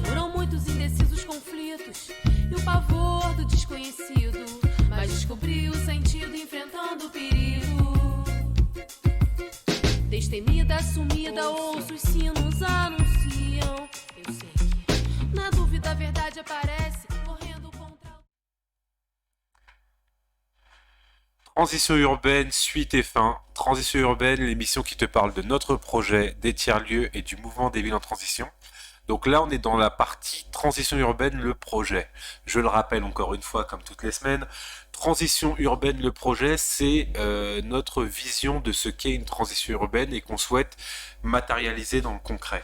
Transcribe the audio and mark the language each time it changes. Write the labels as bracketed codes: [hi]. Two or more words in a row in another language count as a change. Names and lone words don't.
[pt] Foram muitos indecisos conflitos e o pavor do desconhecido, mas descobri o sentido enfrentando o perigo. Destemida, sumida, ouço os sinos anunciam. Eu sei que na dúvida a verdade aparece, correndo contra o... [fr] Transition urbaine, suite et fin. Transition urbaine, l'émission qui te parle de notre projet, des tiers-lieux et du mouvement des villes en transition. Donc là, on est dans la partie transition urbaine, le projet. Je le rappelle encore une fois, comme toutes les semaines, transition urbaine, le projet, c'est notre vision de ce qu'est une transition urbaine et qu'on souhaite matérialiser dans le concret.